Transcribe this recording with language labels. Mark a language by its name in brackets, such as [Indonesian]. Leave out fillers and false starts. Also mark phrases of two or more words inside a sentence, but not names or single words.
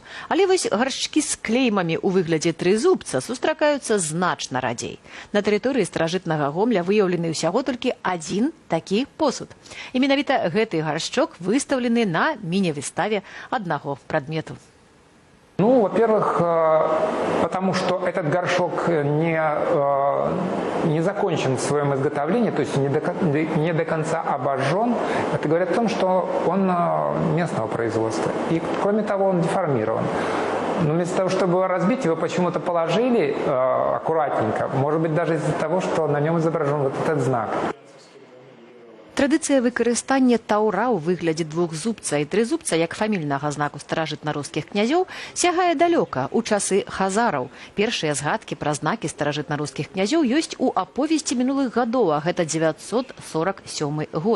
[Belarusian] Але вось гаршчкі з клеймамі ў выглядзе трызубца сустракаюцца значна радзей. На тэрыторыі старажытнага Гомля выяўлены ўсяго толькі адзін такі посуд. І менавіта гэты гаршчок выстаўлены на міні-выставе аднаго прадмету. Ну, [Russian] во-первых, потому что этот горшок не закончен в своем изготовлении, то есть не до конца обожжен. Это говорит о том, что он местного производства. И, кроме того, он деформирован. Но вместо того, чтобы его разбить, его почему-то положили аккуратненько. Может быть, даже из-за того, что на нем изображен вот этот знак. [Belarusian] Традыцыя выкарыстання таўра ў выглядзе двухзубца і трызубца як фамільнага знаку старажытна-рускіх князёў сягае далёка, у часы хазараў. Першыя згадкі пра знакі старажытна-рускіх князёў ёсць у аповесці мінулых гадоў, а гэта 947 год.